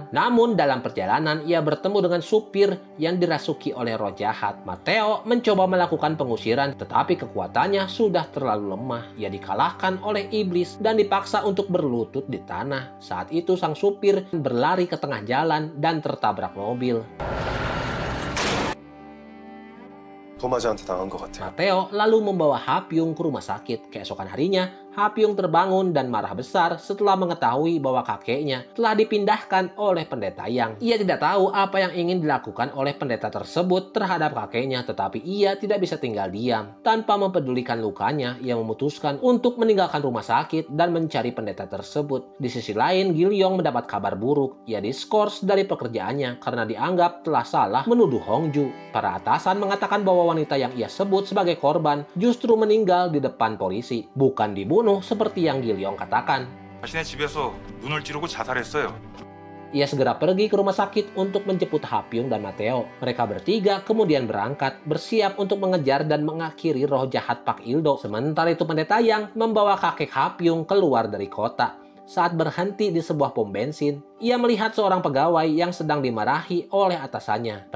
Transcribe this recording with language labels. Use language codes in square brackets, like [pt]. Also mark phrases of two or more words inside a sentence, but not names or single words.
[id] Namun dalam perjalanan ia bertemu dengan supir yang dirasuki oleh roh jahat. Mateo mencoba melakukan pengusiran, tetapi kekuatannya sudah terlalu lemah. Ia dikalahkan oleh iblis dan dipaksa untuk berlutut di tanah. Saat itu sang supir berlari ke tengah jalan dan tertabrak mobil. [ko] 도마즈한테 당한 것 같아요. [id] Mateo lalu membawa Hapyung ke rumah sakit. Keesokan harinya, Hapyung terbangun dan marah besar setelah mengetahui bahwa kakeknya telah dipindahkan oleh pendeta Yang. Ia tidak tahu apa yang ingin dilakukan oleh pendeta tersebut terhadap kakeknya, tetapi ia tidak bisa tinggal diam. Tanpa mempedulikan lukanya, ia memutuskan untuk meninggalkan rumah sakit dan mencari pendeta tersebut. Di sisi lain, Gilyong mendapat kabar buruk. Ia diskors dari pekerjaannya karena dianggap telah salah menuduh Hongju. Para atasan mengatakan bahwa wanita yang ia sebut sebagai korban justru meninggal di depan polisi, bukan dibunuh seperti yang Gilyong katakan. [ko] 자신의 집에서 눈을 찌르고 자살했어요. [id] Ia segera pergi ke rumah sakit untuk menjemput Hapyung dan Mateo. Mereka bertiga kemudian berangkat, bersiap untuk mengejar dan mengakhiri roh jahat Pak Ildo. Sementara itu pendeta Yang membawa kakek Hapyung keluar dari kota. Saat berhenti di sebuah pom bensin, ia melihat seorang pegawai yang sedang dimarahi oleh atasannya.